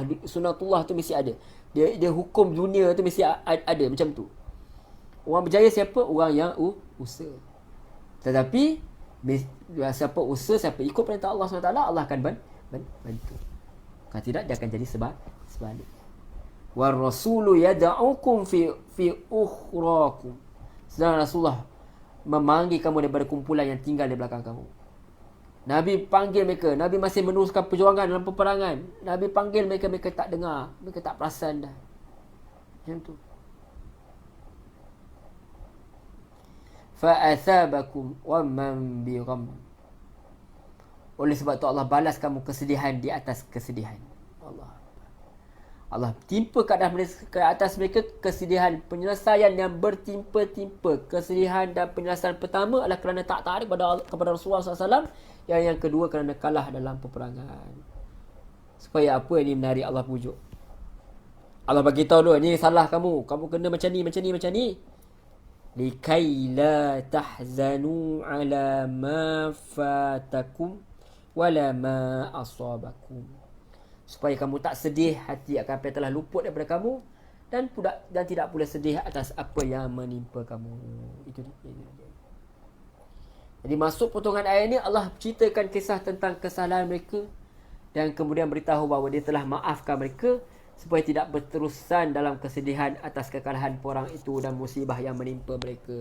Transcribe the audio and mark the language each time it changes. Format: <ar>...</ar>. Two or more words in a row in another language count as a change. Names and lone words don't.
<ms>Sunatullah tu mesti ada. Dia hukum dunia tu mesti ada macam tu. Orang berjaya siapa? Orang yang usaha. Tetapi siapa usaha, siapa ikut perintah Allah SWT, Allah akan bantu. Kalau tidak, dia akan jadi sebalik.</ms> <ar>والرسول يدعوكم في أخراكم.</ar> <ms>Sedang Rasulullah memanggil kamu daripada kumpulan yang tinggal di belakang kamu. Nabi panggil mereka. Nabi masih meneruskan perjuangan dalam peperangan. Nabi panggil mereka, mereka tak dengar. Mereka tak perasan dah. Macam tu.</ms> <ar>فأثابكم و من بغم.</ar> <ms>Oleh sebab tu Allah balas kamu kesedihan di atas kesedihan. Allah timpa ke atas mereka kesedihan, penyelesaian yang bertimpa-timpa. Kesedihan dan penyelesaian pertama adalah kerana tak taat kepada Rasulullah SAW. Yang kedua kerana kalah dalam peperangan. Supaya apa ini menarik Allah pujuk. Allah bagi tahu dulu, ini salah kamu. Kamu kena macam ni.</ms> <ar>لكيلا تحزنوا على ما فاتكم ولا ما أصابكم.</ar> <ms>Supaya kamu tak sedih hati akan apa yang telah luput daripada kamu, dan tidak pula sedih atas apa yang menimpa kamu. Itu dia. Jadi masuk potongan ayat ini, Allah ceritakan kisah tentang kesalahan mereka dan kemudian beritahu bahawa dia telah maafkan mereka supaya tidak berterusan dalam kesedihan atas kekalahan perang itu dan musibah yang menimpa mereka.</ms>